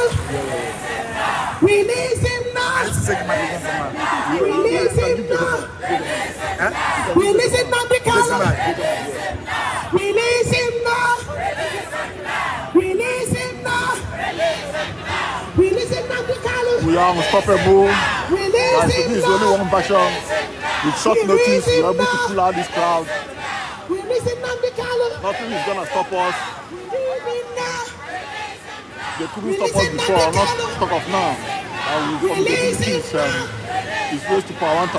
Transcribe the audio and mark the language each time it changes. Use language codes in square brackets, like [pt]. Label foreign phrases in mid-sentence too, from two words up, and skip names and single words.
[en] Release him now. Release him now. Release him Nnamdi Kanu. Release him now. Release him now. Release him Nnamdi Kanu. We are unstoppable. Release Guys, him this is now. only one version. With short notice, we are able to pull out this crowd. Release him Nnamdi Kanu. Nothing is gonna stop us. Release him now. They couldn't stop us before, not talk of now. And we from the beginning is raised to power 1,000%.